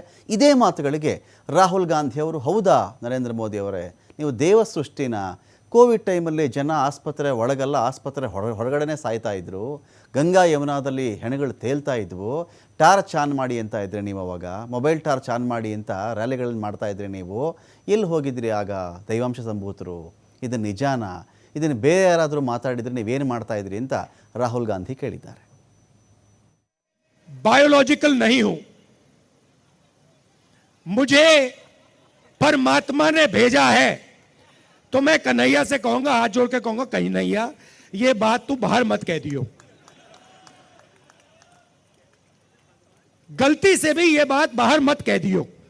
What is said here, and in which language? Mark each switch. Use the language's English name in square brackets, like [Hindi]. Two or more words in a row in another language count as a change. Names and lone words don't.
[Kannada] ಇದೇ ಮಾತುಗಳಿಗೆ ರಾಹುಲ್ ಗಾಂಧಿಯವರು, ಹೌದಾ ನರೇಂದ್ರ ಮೋದಿಯವರೇ, ನೀವು ದೇವ ಸೃಷ್ಟಿನ, ಕೋವಿಡ್ ಟೈಮಲ್ಲಿ ಜನ ಆಸ್ಪತ್ರೆ ಒಳಗಲ್ಲ, ಆಸ್ಪತ್ರೆ ಹೊರಗಡೆನೇ ಸಾಯ್ತಾ ಇದ್ರು, ಗಂಗಾ ಯಮುನಾದಲ್ಲಿ ಹೆಣಗಳು ತೇಲ್ತಾ ಇದ್ವು, [English] torch on [Kannada] ಮಾಡಿ ಅಂತ ಇದ್ರಿ ನೀವು, ಅವಾಗ [English] mobile torch on [Kannada] ಮಾಡಿ ಅಂತ ರ್ಯಾಲಿಗಳನ್ನ ಮಾಡ್ತಾ ಇದ್ರಿ ನೀವು, ಎಲ್ಲಿ ಹೋಗಿದ್ರಿ ಆಗ ದೈವಾಂಶ ಸಂಭೂತರು? ಇದು ನಿಜಾನ? ಇದನ್ನು ಬೇರೆ ಯಾರಾದರೂ ಮಾತಾಡಿದರೆ ನೀವೇನು ಮಾಡ್ತಾ ಇದ್ರಿ ಅಂತ ರಾಹುಲ್ ಗಾಂಧಿ ಕೇಳಿದ್ದಾರೆ. [Hindi] बायोलॉजिकल नहीं हूं, मुझे परमात्मा ने भेजा है। तो मैं कन्हैया से कहूंगा, हाथ जोड़ के कहूंगा, कन्हैया ये बात तू बाहर मत कह दियो, गलती से भी ये बात बाहर मत कह दियो।